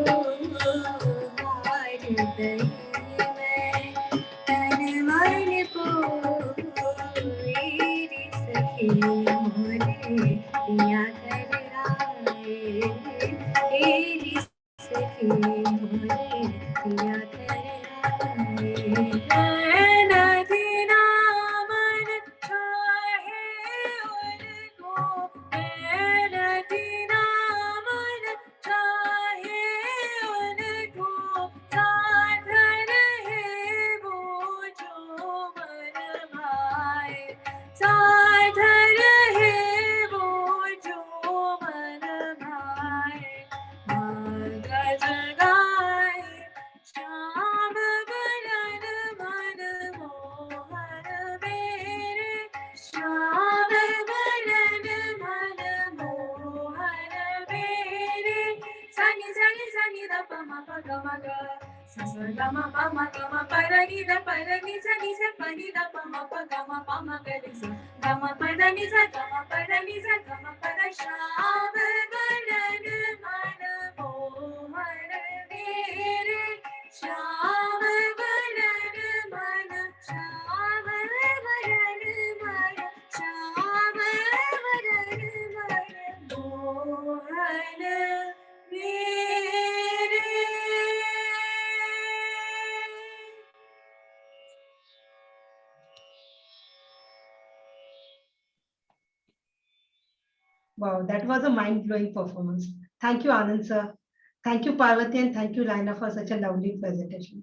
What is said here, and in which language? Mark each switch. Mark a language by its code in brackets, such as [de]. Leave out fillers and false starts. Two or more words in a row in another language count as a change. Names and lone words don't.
[hi] हार गई मैं तन मन को, मेरी सखी मोरे पिया घर आए, मेरी सखी मोरे पिया घर आए, नदी नामन चाहे उनको, नदी नामन चाहे उनको, साथ रहे वो जो मन भाए, साथ रहे वो जो मन भाए, भाग जगाए श्याम वदन मन मोहन मेरे, श्याम वदन मन मोहन मेरे, सनि सनि सनि द प म प ग म ग, स स ग म प म ग म प र नि द प र नि स नि स प नि द प म प ग म प म ग रि स, ग म प द नि स ग म प र नि स ग म प द, श्याम वदन मन मोहन मेरे, श्याम वदन मन, श्याम वदन मन, श्याम वदन मन मोहन मेरे। [en] Wow, that was a mind-blowing performance. Thank you, Anand sir. Thank you, Parvati, and thank you, Laina, for such a lovely presentation.